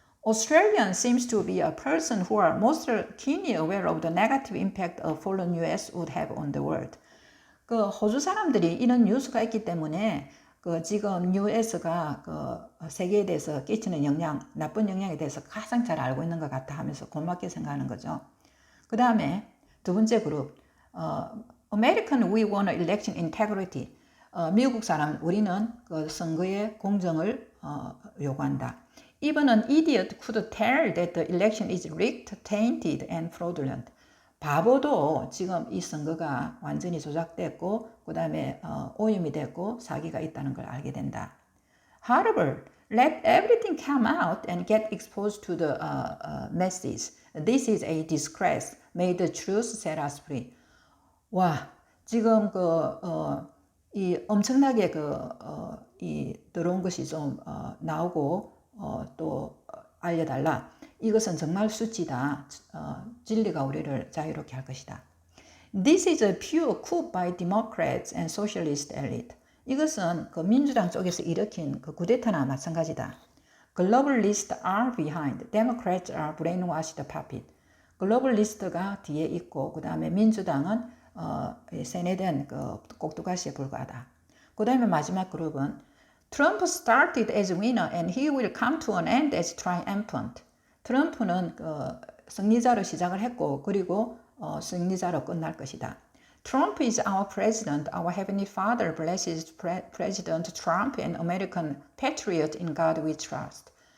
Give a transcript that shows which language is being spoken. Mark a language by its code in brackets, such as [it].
[en] Australian seems to be a person who are most keenly aware of the negative impact a fallen US would have on the world. [ko] 그 호주 사람들이 이런 뉴스가 있기 때문에 지금 US가 세계에 대해서 끼치는 나쁜 영향에 대해서 가장 잘 알고 있는 것 같아 하면서 고맙게 생각하는 거죠. 그 다음에 두 번째 그룹, [en] American, we want election integrity. [ko] 미국 사람, 우리는 선거의 공정을 요구한다. [en] Even an idiot could tell that the election is rigged, tainted, and fraudulent. [ko] 바보도 지금 이 선거가 완전히 조작됐고 그 다음에 오염이 됐고 사기가 있다는 걸 알게 된다. [en] Horrible. Let everything come out and get exposed to the masses. This is a disgrace. May the truth set us free. [ko] 와, 지금 이 엄청나게 이 들어온 것이 좀 나오고 또 알려달라. 이것은 정말 수치다. 진리가 우리를 자유롭게 할 것이다. [en] This is a pure coup by Democrats and Socialist elite. [ko] 이것은 민주당 쪽에서 일으킨 쿠데타나 마찬가지다. [en] Globalists are behind. Democrats are brainwashed puppet. [ko] 글로벌리스트가 뒤에 있고 그 다음에 민주당은 세뇌된 꼭두가시에 불과하다. 그 다음에 마지막 그룹은 [en] Trump started as winner and he will come to an end as triumphant. [ko] 트럼프는 승리자로 시작을 했고 그리고 승리자로 끝날 것이다. [en] Trump is our president. Our heavenly Father blesses President Trump and American patriot in God we trust.